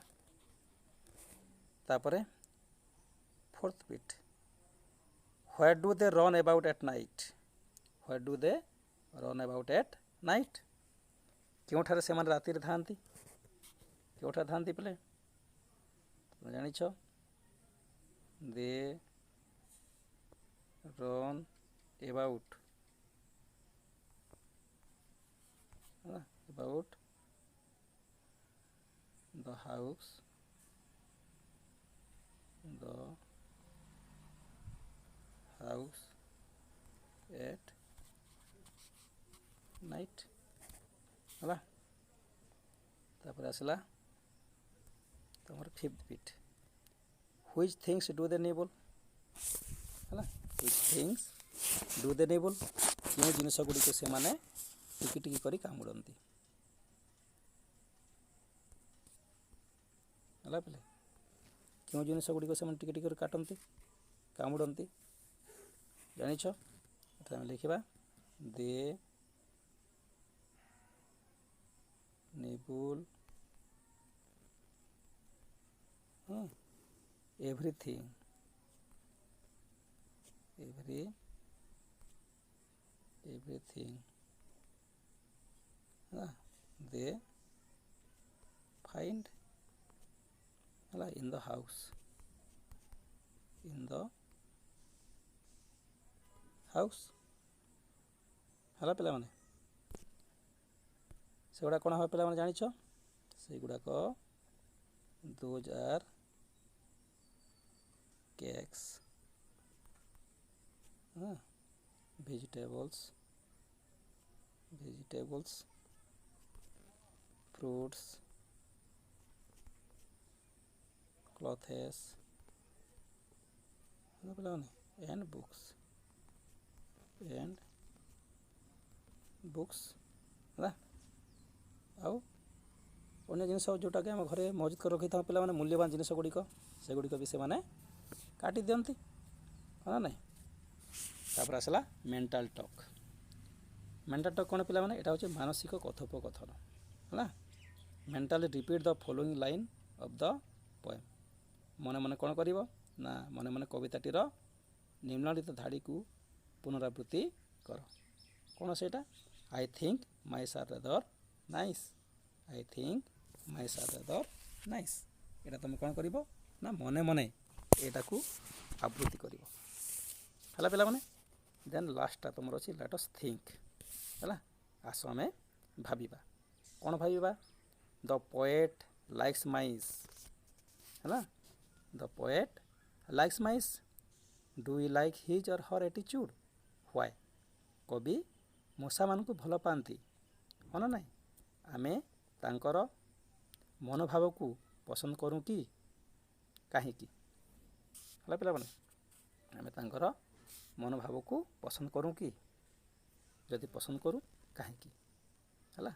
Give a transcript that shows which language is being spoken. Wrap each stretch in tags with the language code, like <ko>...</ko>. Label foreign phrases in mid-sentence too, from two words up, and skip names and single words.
<en>ତାପରେ fourth bit, where do they run about at night,</en> <or>କେଉଁଠାରେ ସେମାନେ ରାତିରେ ଥାଆନ୍ତି, ପିଲେ ତୁମେ ଜାଣିଛ,</or> <en>ଦେ run about about the house at night ହେଲା।</en> <or>ତାପରେ ଆସିଲା ତମର</or> <en>fifth bit, which things do the nibble ହେଲା। which things do the nibble,</en> <or>କେଉଁ ଜିନିଷ ଗୁଡ଼ିକୁ ସେମାନେ ଟିକି ଟିକି କରି କାମୁଡ଼ନ୍ତି ହେଲା ପିଲେ। କେଉଁ ଜିନିଷ ଗୁଡ଼ିକ ସେମାନେ ଟିକେ ଟିକେ କରି କାଟନ୍ତି କାମୁଡ଼ନ୍ତି ଜାଣିଛ? ଏଠାରେ ଆମେ ଲେଖିବା</or> <en>they nibble everything they find ହେଲା in the house ହେଲା ପିଲାମାନେ।</en> <or>ସେଗୁଡ଼ା କ'ଣ ହେବ ପିଲାମାନେ ଜାଣିଛ?</or> <en>ସେଗୁଡ଼ାକ those are cakes, vegetables, fruits, clothes ପିଲାମାନେ and books ହେଲା।</en> <or>ଆଉ ଅନ୍ୟ ଜିନିଷ ଯେଉଁଟାକି ଆମ ଘରେ ମହଜୁଦ କରି ରଖିଥାଉ ପିଲାମାନେ, ମୂଲ୍ୟବାନ ଜିନିଷ ଗୁଡ଼ିକ, ସେଗୁଡ଼ିକ ବି ସେମାନେ କାଟି ଦିଅନ୍ତି ହଁ ନା ନାହିଁ। ତାପରେ ଆସିଲା</or> <en>mental talk. mental talk</en> <or>କ'ଣ ପିଲାମାନେ? ଏଇଟା ହେଉଛି ମାନସିକ କଥୋପକଥନ ହେଲା।</or> <en>mentally repeat the following line of the poem.</en> <or>ମନେ ମନେ କ'ଣ କରିବ ନା ମନେ ମନେ କବିତାଟିର ନିମ୍ନଲିଖିତ ଧାଡ଼ିକୁ ପୁନରାବୃତ୍ତି କର। କ'ଣ ସେଇଟା?</or> <en>I think mice are rather nice, I think mice are rather nice।</en> <or>ଏଇଟା ତୁମେ କ'ଣ କରିବ ନା ମନେ ମନେ ଏଇଟାକୁ ଆବୃତ୍ତି କରିବ ହେଲା ପିଲାମାନେ।</or> <en>then last</en> <or>ତୁମର ଅଛି</or> <en>let us think</en> <or>ହେଲା। ଆସ ଆମେ ଭାବିବା। କ'ଣ ଭାବିବା?</or> <en>the poet likes mice ହେଲା। the poet likes mice, do you like his or her attitude, why?</en> <or>କବି ମଶାମାନଙ୍କୁ ଭଲ ପାଆନ୍ତି ହଁ ନା ନାହିଁ। ଆମେ ତାଙ୍କର ମନୋଭାବକୁ ପସନ୍ଦ କରୁ କି କାହିଁକି ହେଲା ପିଲାମାନେ। ଆମେ ତାଙ୍କର ମନୋଭାବକୁ ପସନ୍ଦ କରୁ କି, ଯଦି ପସନ୍ଦ କରୁ କାହିଁକି ହେଲା।</or>